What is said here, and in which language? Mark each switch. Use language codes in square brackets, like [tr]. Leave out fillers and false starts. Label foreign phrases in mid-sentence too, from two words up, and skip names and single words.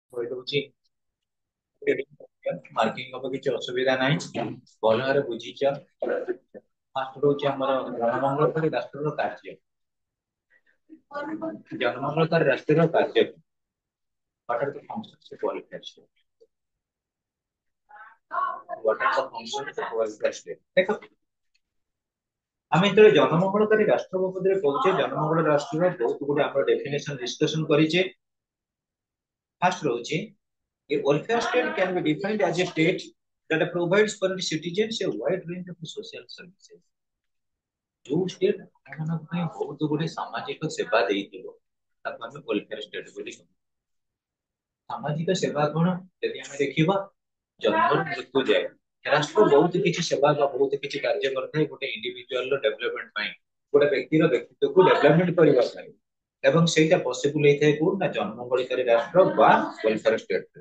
[or] କହିଦଉଛି ମାର୍କିଂ ହବ କିଛି ଅସୁବିଧା ନାହିଁ ଭଲ ଭାବରେ ବୁଝିଛ। ଫାଷ୍ଟ ରହୁଛି ଆମର ଜନମଙ୍ଗଳକାରୀ ରାଷ୍ଟ୍ରର କାର୍ଯ୍ୟ। ଜନମଙ୍ଗଳକାରୀ ରାଷ୍ଟ୍ରର କାର୍ଯ୍ୟ [en] what are the functions of welfare state? What are the functions of welfare state? [or] ଦେଖ ଆମେ ଯେତେବେଳେ ଜନମଙ୍ଗଳକାରୀ ରାଷ୍ଟ୍ର ବାବଦରେ କହୁଛେ ଜନମଙ୍ଗଳ ରାଷ୍ଟ୍ରର ବହୁତ ଗୁଡେ ଆମର [en] definition discussion [or] କରିଛେ। [en] ଫାଷ୍ଟ ରହୁଛି a welfare state can be defined as a state that provides for its citizens a wide range of social services। [or] ଯୋଉ ଷ୍ଟେଟ ଆମମାନଙ୍କ ପାଇଁ ବହୁତ ଗୁଡେ ସାମାଜିକ ସେବା ଦେଇଥିବ ତାକୁ ଆମେ [en] welfare state [or] ବୋଲି କହୁ। ସାମାଜିକ ସେବା କଣ ଯଦି ଆମେ ଦେଖିବା ଜନ୍ମରୁ ମୃତ୍ୟୁ ଯାଏ ରାଷ୍ଟ୍ର ବହୁତ କିଛି ସେବା ବା ବହୁତ କିଛି କାର୍ଯ୍ୟ କରିଥାଏ ଗୋଟେ [en] individualର development [or] ପାଇଁ ଗୋଟେ ବ୍ୟକ୍ତିର ବ୍ୟକ୍ତିତ୍ୱକୁ ଡେଭଲପମେଣ୍ଟ କରିବା ପାଇଁ ଏବଂ ସେଇଟା ପସିବୁଲ ହେଇଥାଏ କୋଉ ନା ଜନ୍ମଗଳିକାରୀ ରାଷ୍ଟ୍ର ବା [en] welfare stateରେ।